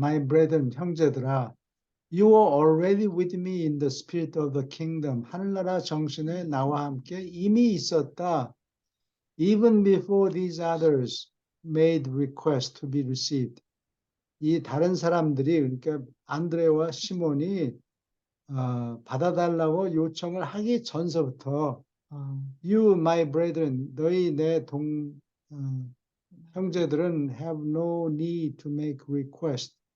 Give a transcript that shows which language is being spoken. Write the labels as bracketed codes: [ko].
[en] My brethren, [ko] 형제들아, [en] you are already with me in the spirit of the kingdom. [ko] 하늘나라 정신에 나와 함께 이미 있었다. [en] Even before these others made request to be received. [ko] 이 다른 사람들이 그러니까 안드레와 시몬이 받아달라고 요청을 하기 전서부터 [en] You, my brethren, [ko] 너희 내 형제들은 [en] have no need to make request.